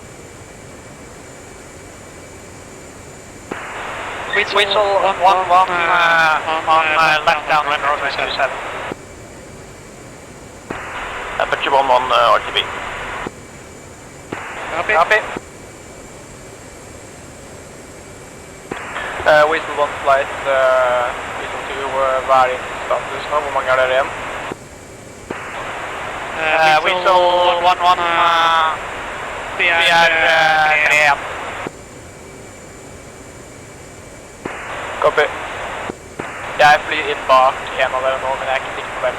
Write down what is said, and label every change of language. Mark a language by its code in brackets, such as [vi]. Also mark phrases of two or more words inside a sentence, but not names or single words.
[en] Whistle 1-1 on left downwind roadway 27. Aperture 1-1 RTB. Copy. Whistle 1 flight, Whistle 2, [no] hva er din status nå? Hvor mange er dere igjen? Whistle 1-1, vi er 3 igjen. [en] Copy. [no] Jeg flyr inn bak en av dere nå, men jeg er ikke sikker på hvem.